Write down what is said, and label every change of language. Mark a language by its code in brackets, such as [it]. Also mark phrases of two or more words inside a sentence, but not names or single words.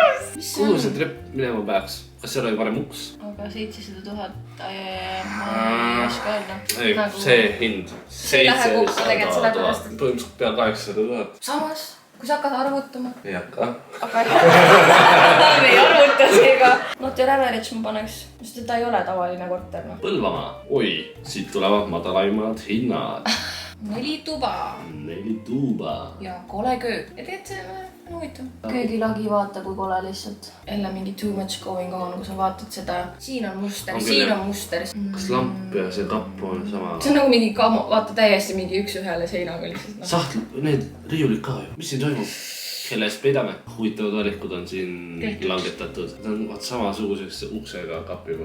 [et] Kuhu see trepp minema peaks? Kas seal oli varem uks? Aga 700 000, ma ei oska öelda. Ei, see hind. See läheb ukse tegelikult sellepärast. Põhimõtteliselt pea 800 000. Samas, kui sa hakkad arvutama. Ei hakka. Aga me ei arvuta seega. [en] Not your average [et] ma paneks, sest ta ei ole tavaline korter. Põlvamaa. Oi, siit tulevad madalaimad hinnad. 4 tuba. 4 tuuba. Ja kole köök. Ja tead, see on huvitav. Köögilagi vaata kui kole lihtsalt. Jälle mingi [en] too much going on, [et] kui sa vaatad seda. Siin on muster, siin on muster. Kas lamp ja see kapp on sama? See on nagu mingi kamo, vaata täiesti mingi üks-ühele seinaga lihtsalt. Sahtl, need riiulid ka ju. Mis siin toimub? Kellest peidame? Huvitavad valikud on siin langetatud. Need on vaat samasuguseks uksega kapivad.